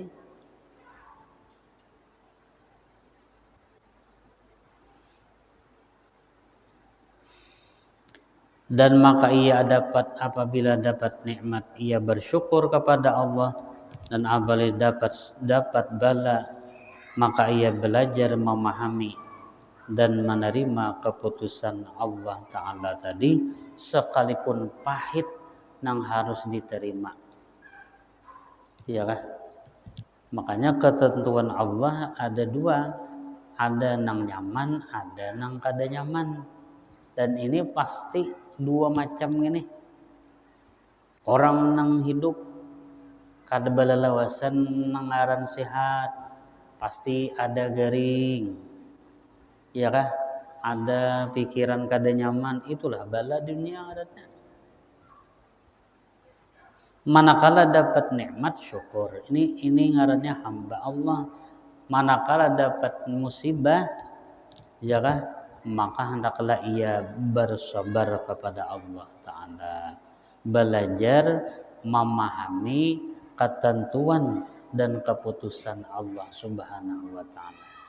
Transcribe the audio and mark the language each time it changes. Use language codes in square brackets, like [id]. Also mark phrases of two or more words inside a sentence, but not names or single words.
[id] Dan maka ia dapat, apabila dapat nikmat ia bersyukur kepada Allah, dan apabila dapat bala maka ia belajar memahami dan menerima keputusan Allah Ta'ala tadi, sekalipun pahit nang harus diterima, ya kan? [bjn] Makanya ketentuan Allah ada dua, ada nang nyaman, ada nang kada nyaman. [id] Dan ini pasti dua macam ini. [bjn] Orang nang hidup kada balalawasan nang ngaran sehat, pasti ada garing, ya kah? Ada pikiran kada nyaman, itulah bala dunia adatnya. Manakala dapat nikmat syukur, ini ngarannya hamba Allah. [id] Manakala dapat musibah, ya kah, maka hendaklah ia bersabar kepada Allah Ta'ala, belajar memahami ketentuan dan keputusan Allah [ar] سبحانه وتعالى.